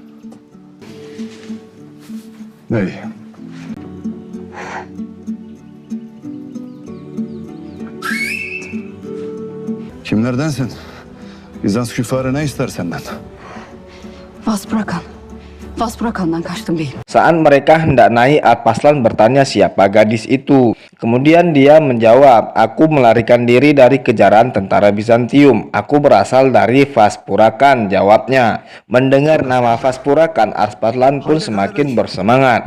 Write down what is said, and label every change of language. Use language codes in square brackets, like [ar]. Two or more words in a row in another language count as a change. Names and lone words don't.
[tr] Ney? Kimlerdensin? Bizans küffarı ne ister senden? Vaspurakan'dan kaçtım beyim. [id] Saat mereka hendak naik, Alparslan bertanya siapa gadis itu. Kemudian dia menjawab, "Aku melarikan diri dari kejaran tentara Bizantium. Aku berasal dari Vaspurakan," jawabnya. Mendengar nama Vaspurakan, Alparslan pun semakin bersemangat.